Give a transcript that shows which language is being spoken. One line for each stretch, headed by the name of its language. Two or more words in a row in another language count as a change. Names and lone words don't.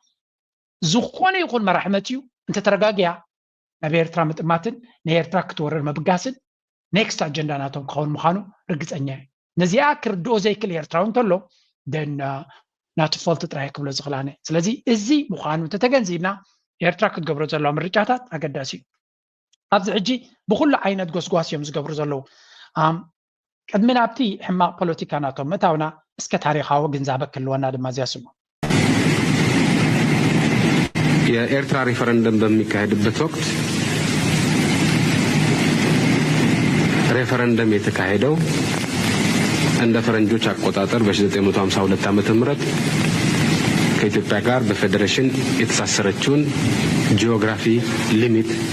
Tigrinya: ዝኾነ ይኹን መራሒ መፅኡ እንተተረጋግያ ናብ ኤርትራ ምጥማትን ንኤርትራ ክትወረር መብጋስን
English: next agenda
Tigrinya: ናቶም ክኸውን ምዃኑ ርግፀኛ እየ ነዚኣ ክርድኦ ዘይክእል ኤርትራዊ እንተሎ ደን ናቱ ፈልቲ ጥራይ ክብሎ ዝኽእላነ ስለዚ እዚ ምዃኑ እንተተገንዚብና ኤርትራ ክትገብሮ ዘለዋ ምርጫታት ኣገዳሲ እዩ ኣብዚ ሕጂ ብኩሉ ዓይነት ጎስጓስ እዮም ዝገብሩ ዘለዉ ቅድሚ ናብቲ ሕማቅ ፖለቲካ ናቶም ምእታውና እስከ ታሪካዊ ግንዛበ ክህልወና ድማ ዝያስቡ
Amharic: የኤርትራ ሪፈረንደም በሚካሄድበት ወቅት ሬፈረንደም የተካሄደው እንደ ፈረንጆች አቆጣጠር በ1952 ዓመተ ምህረት ከኢትዮጵያ ጋር በፌዴሬሽን የተሳሰረችውን
English: geography limit